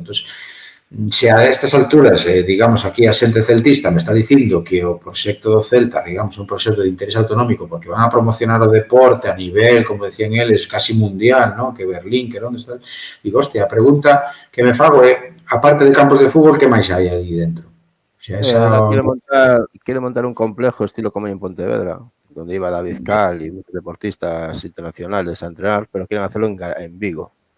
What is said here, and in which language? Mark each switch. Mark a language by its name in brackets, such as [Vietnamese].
[Galician] Entón, se a estas alturas, digamos, aquí a xente celtista me está dicindo que o proxecto do Celta, digamos, un proxecto de interés autonómico porque van a promocionar o deporte a nivel, como decían eles, casi mundial, ¿no? Que Berlín, que onde está. Digo, hostia, a pregunta que me fago é, aparte de campos de fútbol, que máis hai ali dentro? [Spanish] O sea, quiere montar un complejo estilo como en Pontevedra, donde iba David Cal y muchos deportistas internacionales a entrenar, pero quieren hacerlo en Vigo.